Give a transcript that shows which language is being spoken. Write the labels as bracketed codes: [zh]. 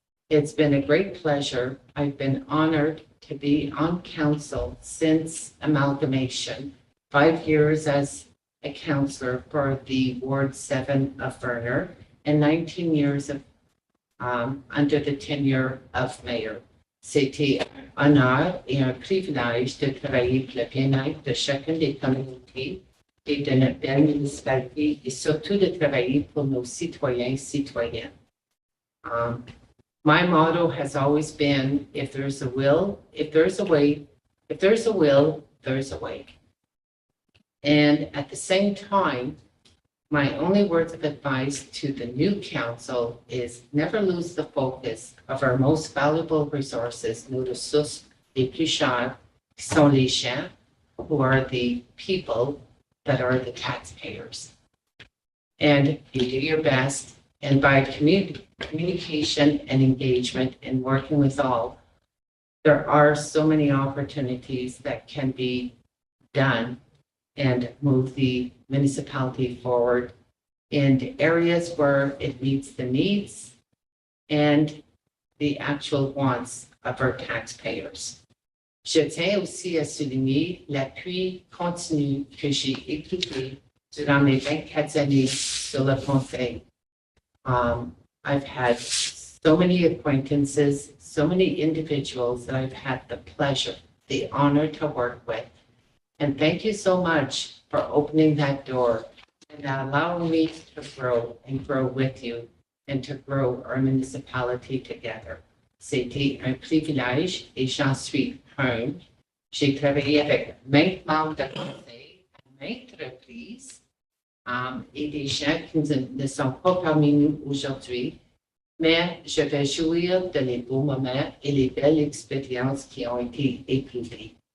[en] It's been a great pleasure. I've been honored to be on council since amalgamation, 5 years as a councillor for the Ward 7 of Verner, and 19 years of under the tenure of mayor. [fr] C'était un honneur et un privilège de travailler pour le bien-être de chacune des communautés et de notre belle municipalité, et surtout de travailler pour nos citoyens et citoyennes. [en] My motto has always been, if there's a will, if there's a way, if there's a will, there's a way. And at the same time, my only words of advice to the new council is never lose the focus of our most valuable resources, [fr] nos ressources les plus chères, qui sont les gens, [en] who are the people that are the taxpayers. And you do your best, and by communication and engagement and working with all, there are so many opportunities that can be done and move the municipality forward in areas where it meets the needs and the actual wants of our taxpayers. [fr] Je tiens aussi à souligner l'appui continu que j'ai écouté durant mes 24 années sur le conseil. [en] I've had so many acquaintances, so many individuals that I've had the pleasure, the honor to work with. And thank you so much for opening that door and allowing me to grow and grow with you and to grow our municipality together. [fr] C'était un privilège et j'en suis humble. J'ai travaillé avec maintes membres de conseil à maintes reprises et des gens qui ne sont pas parmi nous aujourd'hui. mais je vais jouir de les beaux moments et les belles expériences qui ont été éprouvées.